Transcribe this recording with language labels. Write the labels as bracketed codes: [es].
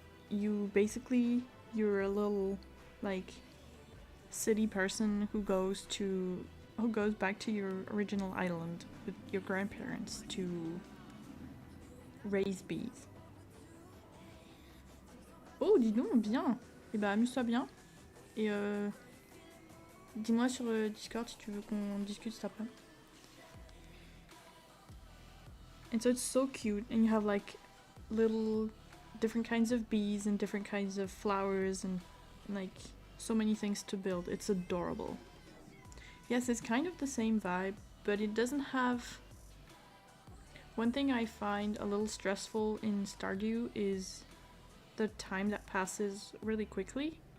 [en] You're a little like city person who goes back to your original island with your grandparents to raise bees. [fr] Oh, dis donc, bien. Eh ben, amuse-toi bien. Et dis-moi sur Discord si tu veux qu'on discute cet après. [en] And so it's so cute, and you have like little different kinds of bees and different kinds of flowers and like so many things to build. It's adorable. Yes, it's kind of the same vibe, but it doesn't have... One thing I find a little stressful in Stardew is the time that passes really quickly.